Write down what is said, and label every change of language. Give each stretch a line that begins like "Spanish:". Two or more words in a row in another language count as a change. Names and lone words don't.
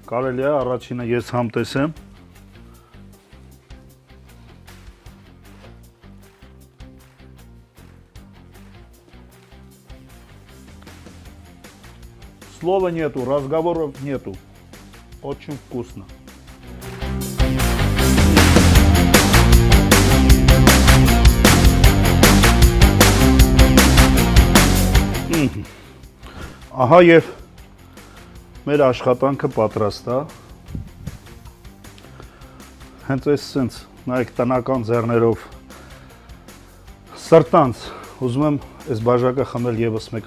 Armenian: կարելի է, առաջինը ես համտեսեմ։
Russian: Слова нету, разговоров нету. Очень вкусно.
Armenian: Ահա եւ մեր աշխատանքը պատրաստ է։ Հենց այսպես նայեք տնական ձեռներով սրտանց ուզում եմ այս բաժակը խմել եւս մեկ